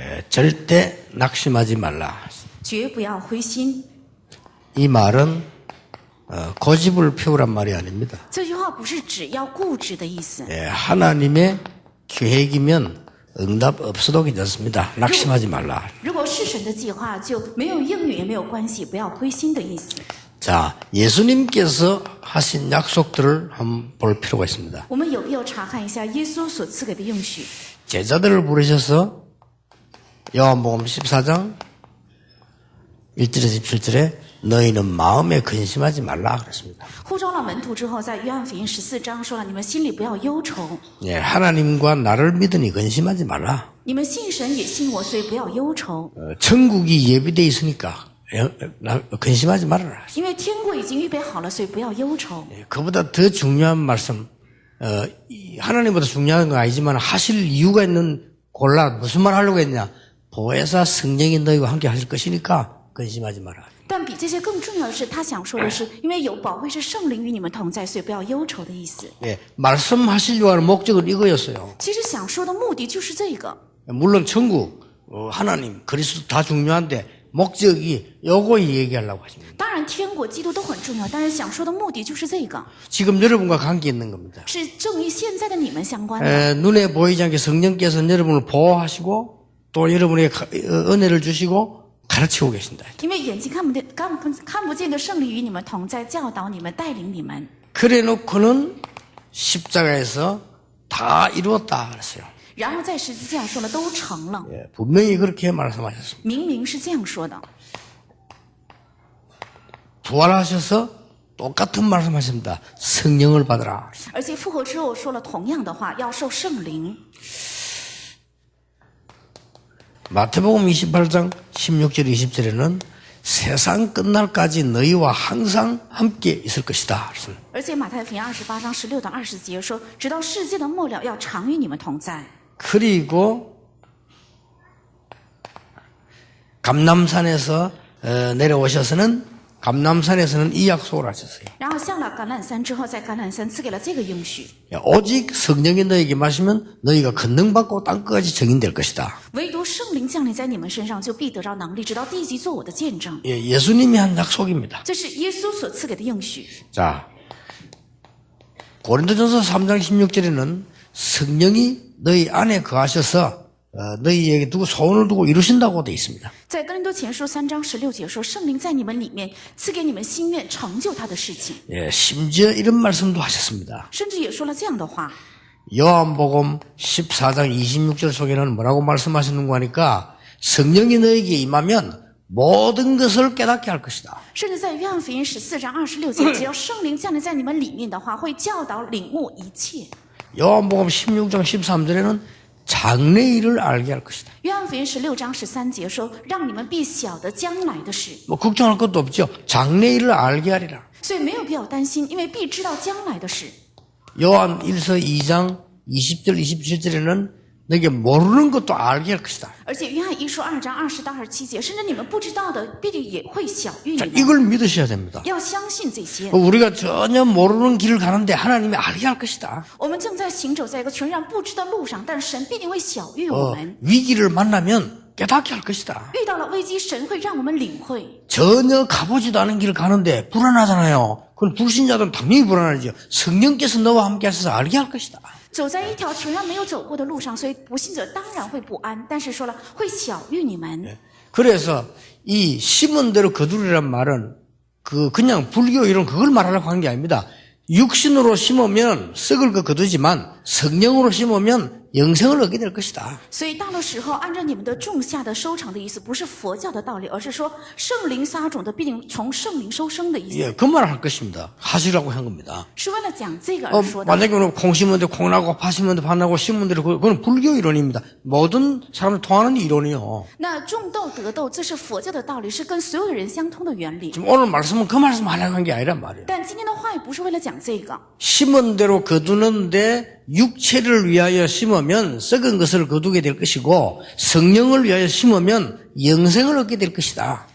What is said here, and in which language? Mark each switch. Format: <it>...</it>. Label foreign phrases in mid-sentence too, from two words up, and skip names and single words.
<ko>절대 낙심하지 말라.</ko> <zh>绝不要灰心。</zh> <ko>이 말은 고집을 피우란 말이 아닙니다.</ko> <zh>这句话不是只要固执的意思。</zh> <ko>하나님의 계획이면 응답 없어도 괜찮습니다. 낙심하지 말라.</ko> <zh>如果是神的计划，就没有应允也没有关系，不要灰心的意思。</zh> <ko>자, 예수님께서 하신 약속들을 한번 볼 필요가 있습니다.</ko> <zh>我们有必要查看一下耶稣所赐给的应许。</zh> <ko>제자들을 부르셔서 요한복음 14장 1절에서 17절에 너희는 마음에 근심하지 말라 그랬습니다.</ko> <zh>呼召了门徒之后，在约翰福音14章说了：“你们心里不要忧愁。</zh> <ko>예, 하나님과 나를 믿으니 근심하지 말라.</ko> <zh>你们信神也信我，所以不要忧愁，</zh> <ko>천국이 예비되어 있으니까 근심하지 말아라.</ko> <zh>因为天国已经预备好了，所以不要忧愁。</zh> <ko>그보다 더 중요한 말씀, 하나님보다 중요한 건 아니지만 하실 이유가 있는 골라 무슨 말 하려고 했냐? 보혜사 성령이 너희와 함께 하실 것이니까 근심하지 마라.</ko> <zh>但比这些更重要的是，他想说的是，因为有保惠师圣灵与你们同在，所以不要忧愁的意思。</zh> <ko>예, 말씀하시려고 하는 목적은 이거였어요.</ko> <zh>其实想说的目的就是这个。</zh> <ko>물론 천국, 하나님, 그리스도 다 중요한데 목적이 요거 얘기하려고 하십니다.</ko> <zh>当然，天国、基督都很重要，但是想说的目的就是这个，</zh> <ko>지금 여러분과 관계 있는 겁니다.</ko> <zh>是正与现在的你们相关的。</zh> <ko>눈에 보이지 않게 성령께서 여러분을 보호하시고 또 여러분에게 은혜를 주시고 가르치고 계신다.</ko> <zh>因为眼睛看不见的圣灵与你们同在，教导你们，带领你们。</zh> <ko>그래 놓고는 십자가에서 다 이루었다 그랬어요.</ko> <zh>然后在十字架说了，都成了，</zh> <ko>예, 분명히 그렇게 말씀하셨습니다.</ko> <zh>明明是这样说的。</zh> <ko>부활하셔서 똑같은 말씀하십니다. 성령을 받으라.</ko> <zh>而且复活之后说了同样的话，要受圣灵。</zh> <ko>마태복음 28장 16절 20절에는 세상 끝날까지 너희와 항상 함께 있을 것이다.</ko> <zh>而且马太福音28章16到20节说，直到世界的末了，要常与你们同在。</zh> <ko>그리고 감람산에서 내려오셔서는 감람산에서는 이 약속을 하셨어요.</ko> <zh>然后下了橄榄山之后，在橄榄山赐给了这个应许：</zh> <ko>오직 성령이 너에게 마시면 너희가 권능받고 땅끝까지 증인될 것이다.</ko> <zh>唯独圣灵降临在你们身上，就必得着能力，直到地极做我的见证。</zh> <ko>예수님이 한 약속입니다.</ko> <zh>这是耶稣所赐给的应许。</zh> <ko>자, 고린도전서 3장 16절에는 성령이 너희 안에 거하셔서 너희에게 두고 소원을 두고 이루신다고 되어 있습니다.</ko> <zh>在哥林多前书3章16节说，圣灵在你们里面赐给你们心愿，成就他的事情。</zh> <ko>예, 심지어 이런 말씀도 하셨습니다.</ko> <zh>甚至也说了这样的话。</zh> <ko>요한복음 14장 26절 속에는 뭐라고 말씀하시는가 하니까 성령이 너에게 임하면 모든 것을 깨닫게 할 것이다.</ko> <zh>甚至在约翰福音14章26节，只要圣灵降临在你们里面的话，会教导领悟一切。</zh> <ko>요한복음 16장 13절에는 장래일을 알게 할 것이다.</ko> <zh>约翰福音16章13节说，让你们必晓得将来的事。</zh> <ko>뭐 걱정할 것도 없죠. 장래일을 알게 하리라.</ko> <zh>所以没有必要担心，因为必知道将来的事。</zh> <ko>요한 1서 2장 20절 27절에는 너에게 모르는 것도 알게 할 것이다.</ko> <zh>而且约翰一书2章20到27节，甚至你们不知道的，必定也会晓谕</zh> <ko>자,</ko> <zh>你们。</zh> <ko>이걸 믿으셔야 됩니다.</ko> <zh>要相信这些。</zh> <ko>우리가 전혀 모르는 길을 가는데 하나님이 알게 할 것이다.</ko> <zh>我们正在行走在一个全然不知的路上，但神必定会晓谕我们。</zh> <ko>위기를 만나면 깨닫게 할 것이다.</ko> <zh>遇到了危机，神会让我们领会。</zh> <ko>전혀 가보지도 않은 길을 가는데 불안하잖아요. 그건 불신자들은 당연히 불안하죠. 성령께서 너와 함께 하셔서 알게 할 것이다.</ko> <zh>走在一条全然没有走过的路上，所以不信者当然会不安。但是说了，会晓谕你们。</zh> <ko>그래서 이 심은 대로 거두리란 말은 그냥 불교 이런 그걸 말하려고 하는 게 아닙니다. 육신으로 심으면 썩을 거 거두지만 성령으로 심으면 영생을 얻게 될 것이다.</ko> <zh>所以到了时候，按照你们的种下的收成的意思，不是佛教的道理，而是说圣灵撒种的必定从圣灵收生的意思，</zh> <ko>예, 그 말을 할 것입니다. 하시라고 한 겁니다.</ko> <zh>是为了讲这个而说的。</zh> <ko>만약에 콩 심은 데 콩 나고 파 심은 데 파 나고 심은 대로 그건 불교 이론입니다. 모든 사람을 통하는 이론이요.</ko> <zh>那种豆得豆，这是佛教的道理，是跟所有的人相通的原理。</zh> <ko>지금 오늘 말씀은 그 말씀 하려고 한 게 아니란 말이에요.</ko> <zh>但今天的话语不是为了讲这个，</zh> <ko>심은 대로 거두는데 육체를 위하여 심으면 썩은 것을 거두게 될 것이고 성령을 위하여 심으면 영생을 얻게 될 것이다.</ko>